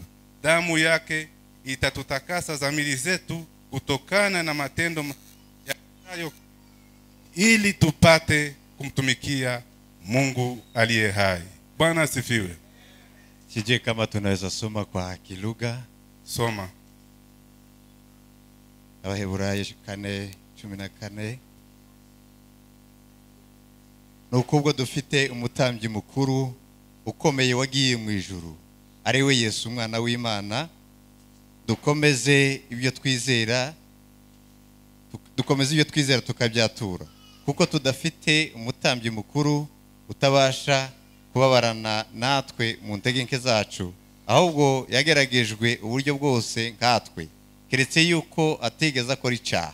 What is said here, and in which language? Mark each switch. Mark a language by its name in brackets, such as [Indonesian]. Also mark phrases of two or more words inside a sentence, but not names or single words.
[Swahili] Damu yake itatutakasa dhamiri zetu kutokana na matendo yayo, ili tupate kumtumikia Mungu aliye hai. Bwana asifiwe. Sije kama tunaweza soma kwa kilugha. Soma. [Kinyarwanda] Abaheburayo 4:14. Nukubwo dufite umutambyi mukuru ukomeye wagiye mu ijuru, ari we Yesu mwana w'Imana, dukomeze ibyo twizera tukabyatura, kuko tudafite umutambyi mukuru utabasha kubabarana natwe mu ntegenke zacu, ahubwo yageragejwe uburyo bwose nkatwe, keretse yuko atigeze akora icyaha.